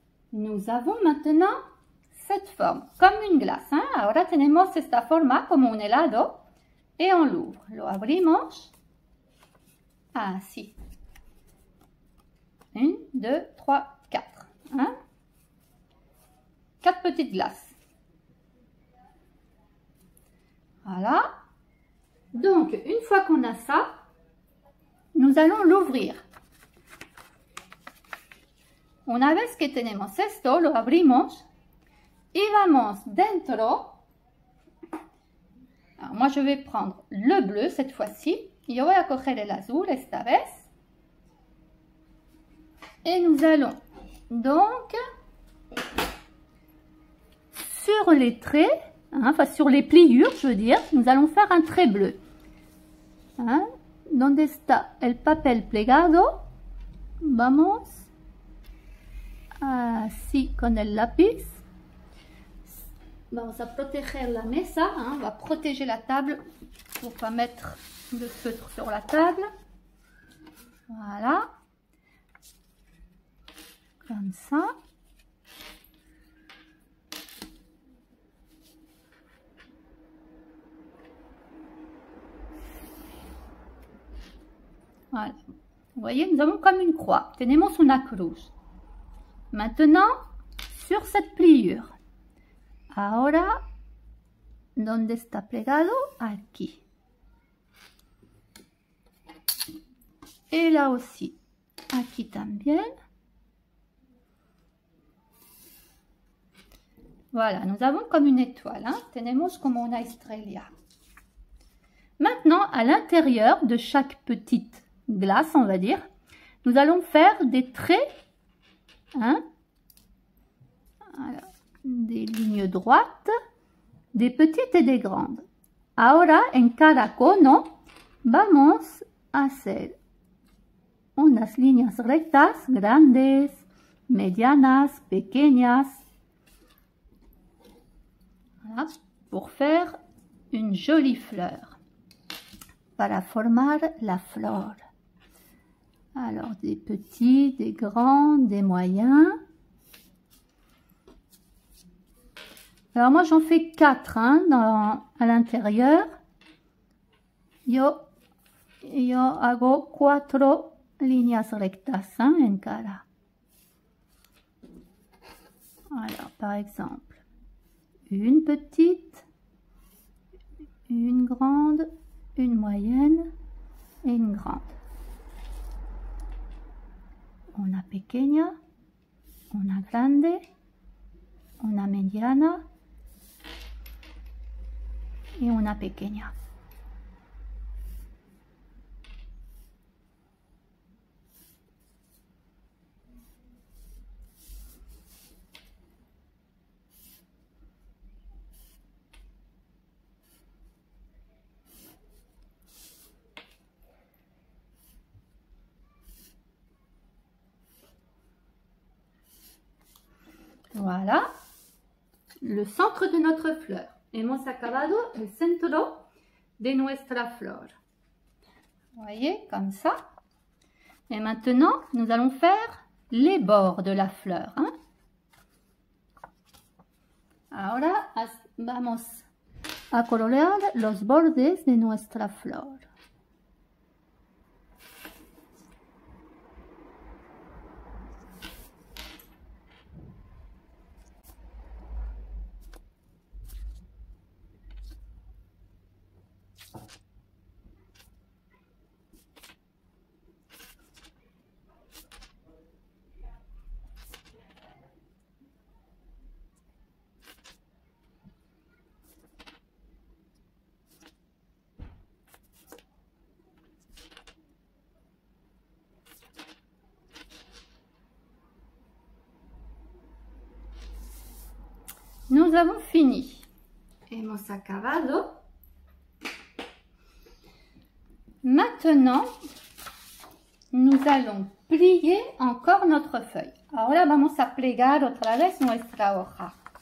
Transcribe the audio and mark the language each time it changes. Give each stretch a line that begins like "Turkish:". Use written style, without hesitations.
French: Nous avons maintenant cette forme, comme une glace. Hein?
Spanish: Ahora tenemos esta forma como un helado
French: et on l'ouvre.
Spanish: Lo abrimos. Así.
French: 1, 2, 3, 4. Hein? 4 petites glaces. Voilà. Donc, une fois qu'on a ça, nous allons l'ouvrir.
Spanish: Una vez que tenemos esto, lo abrimos y vamos dentro.
French: Alors, moi, je vais prendre le bleu cette fois-ci.
Spanish: Yo voy a coger el azul esta vez.
French: Et nous allons donc sur les traits, hein, enfin sur les pliures, je veux dire, nous allons faire un trait bleu.
Spanish: Hein? Donde está el papel plegado? Vamos. Así con el lápiz. Vamos a proteger la mesa,
French: hein, on va protéger la table pour pas mettre le feutre sur la table. Voilà. Comme ça. Voilà. Vous voyez, nous avons comme une croix.
Spanish: Tenemos una cruz.
French: Maintenant, sur cette pliure.
Spanish: Ahora, ¿dónde está plegado? Aquí.
French: Et là aussi.
Spanish: Aquí también.
French: Voilà, nous avons comme une étoile. Hein?
Spanish: Tenemos como una estrella.
French: Maintenant, à l'intérieur de chaque petite glace, on va dire, nous allons faire des traits. Hein? Voilà. Des lignes droites, des petites et des grandes.
Spanish: Ahora, en cada cono, vamos a hacer unas líneas rectas grandes, medianas, pequeñas.
French: Voilà, pour faire une jolie fleur,
Spanish: para formar la flor.
French: Alors des petits, des grands, des moyens. Alors moi j'en fais 4 à l'intérieur.
Spanish: Yo hago 4 líneas rectas en cada.
French: Alors par exemple, une petite, une grande, une moyenne et une grande.
Spanish: Una pequeña, una grande, una mediana y una pequeña.
French: Voilà le centre de notre fleur.
Spanish: Hemos acabado el centro de nuestra flor.
French: Vous voyez, comme ça. Et maintenant, nous allons faire les bords de la fleur.
Spanish: Ahora vamos a colorear los bordes de nuestra flor.
French: Nous avons fini.
Spanish: Hemos acabado.
French: Maintenant, nous allons plier encore notre feuille.
Spanish: Ahora vamos a plegar otra vez nuestra hoja.